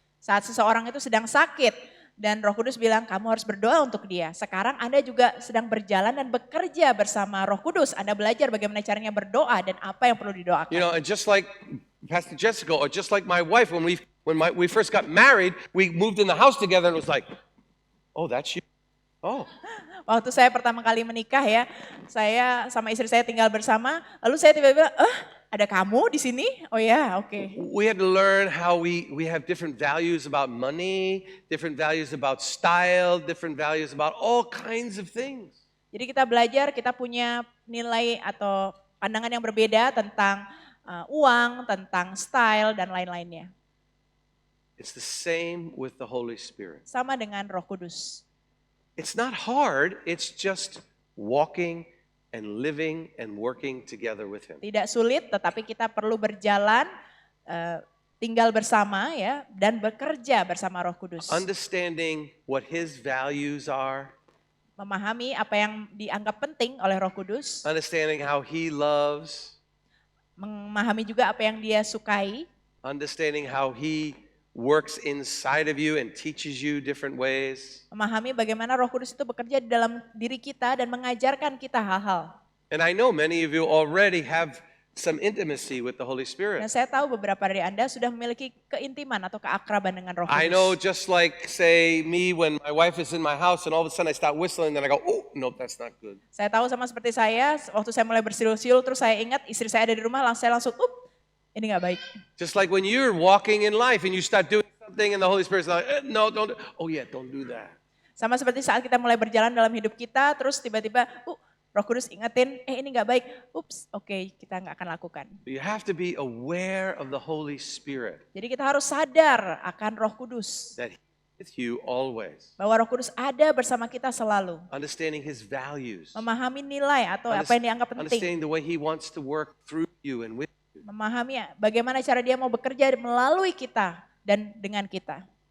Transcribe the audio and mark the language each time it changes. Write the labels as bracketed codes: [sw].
[id] Saat seseorang itu sedang sakit dan Roh Kudus bilang kamu harus berdoa untuk dia. Sekarang Anda juga sedang berjalan dan bekerja bersama Roh Kudus. Anda belajar bagaimana caranya berdoa dan apa yang perlu didoakan. [en] You know, and just like Pastor Jessica or just like my wife, when we first got married, we moved in the house together and it was like, oh, that's you. Oh. [id] Waktu saya pertama kali menikah ya, saya sama istri saya tinggal bersama, lalu saya tiba-tiba, ada kamu di sini? Oh ya, oke. [en] We had to learn how we have different values about money, different values about style, different values about all kinds of things. [id] Jadi kita belajar, kita punya nilai atau pandangan yang berbeda tentang uang, tentang style dan lain-lainnya. [en] It's the same with the Holy Spirit. [id] Sama dengan Roh Kudus. [en] It's not hard, it's just walking and living and working together with Him. [id] Tidak sulit, tetapi kita perlu berjalan, tinggal bersama ya, dan bekerja bersama Roh Kudus. [en] Understanding what His values are. [id] Memahami apa yang dianggap penting oleh Roh Kudus. [en] Understanding how He loves. [id] Memahami juga apa yang Dia sukai. [en] Understanding how He works inside of you and teaches you different ways. [id] Memahami bagaimana Roh Kudus itu bekerja di dalam diri kita dan mengajarkan kita hal-hal. [en] And I know many of you already have some intimacy with the Holy [id] Dan saya tahu beberapa dari Anda sudah memiliki keintiman atau keakraban dengan Roh Kudus. [en] I know just like say me when my wife is in my house and all of a sudden I start whistling then I go, oh, no, that's not good. [id] Saya tahu sama seperti saya, waktu saya mulai bersiul-siul terus saya ingat istri saya ada di rumah, saya langsung, ini gak baik. [en] Just like when you're walking in life and you start doing something and the Holy Spirit's like, no, don't, oh yeah, don't do that. [id] Sama seperti saat kita mulai berjalan dalam hidup kita, terus tiba-tiba, Roh Kudus ingetin, ini gak baik, oke, kita gak akan lakukan. [en] You have to be aware of the Holy Spirit. [id] Jadi kita harus sadar akan Roh Kudus. [en] That He's with you always. [id] Bahwa Roh Kudus ada bersama kita selalu. [en] Understanding His values. [id] Memahami nilai atau apa yang dianggap penting. [en] Understanding the way He wants to work through you and with you. [id] Memahami bagaimana cara Dia mau bekerja melalui kita dan dengan kita.